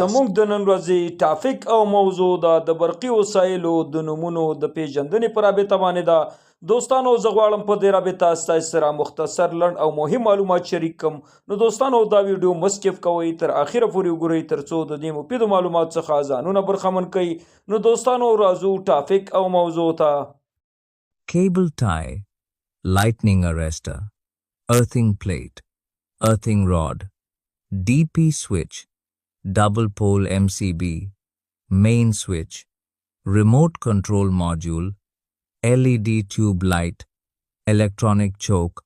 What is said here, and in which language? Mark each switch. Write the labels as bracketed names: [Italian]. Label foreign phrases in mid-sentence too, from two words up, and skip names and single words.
[Pashto] زموږ د نن ورځې ټاپک او موضوع د برقي وسایلو د نومونو د پیژندنې په رابطه باندې ده. دوستانو زه غواړم په دې رابطه ستاسو سره مختصر لنډ او مهم معلومات شریک کړم. نو دوستانو دا ویډیو مه سکپ کوئ، تر اخره پورې وګورئ ترڅو د دې مفیدو معلوماتو څخه ځانونه برخمن کړئ. نو دوستانو راځو ټاپک او موضوع ته. [English] Cable tie, lightning arrestor, earthing plate, earthing rod, DP switch, double pole MCB, main switch, remote control module, LED tube light, electronic choke,